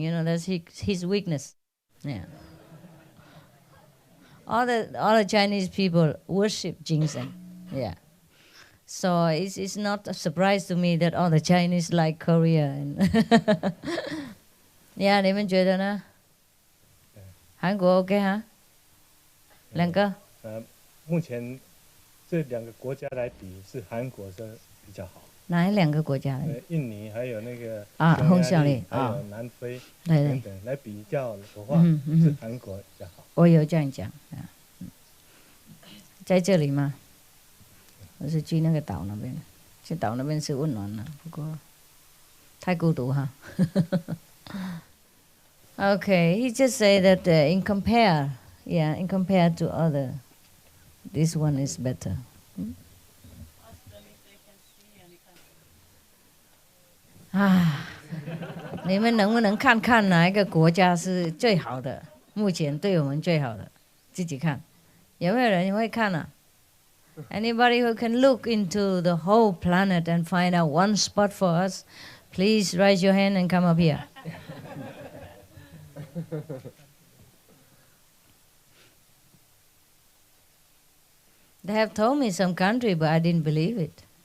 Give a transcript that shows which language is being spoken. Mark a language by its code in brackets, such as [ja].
[en] You know, that's his weakness. Yeah. All the Chinese people worship ginseng. Yeah. So it's not a surprise to me that all the Chinese like Korea. [zh] And yeah, 你们觉得呢？韩国 OK 哈？两个？目前这两个国家来比，是韩国是比较好。哪两个国家？印尼还有那个匈牙利，还有南非等等来比较的话，是韩国比较好。我有这样讲啊，在这里吗？我是去那个岛那边，去岛那边是温暖了，不过太孤独哈。 [en] Okay, he just say that in compare to other, this one is better. Ask them if they can see and [zh] 你们能不能看看哪一个国家是最好的？目前对我们最好的，自己看，有没有人会看啊？ [en] Anybody who can look into the whole planet and find out one spot for us, please raise your hand and come up here. They have told me some country, but I didn't believe it.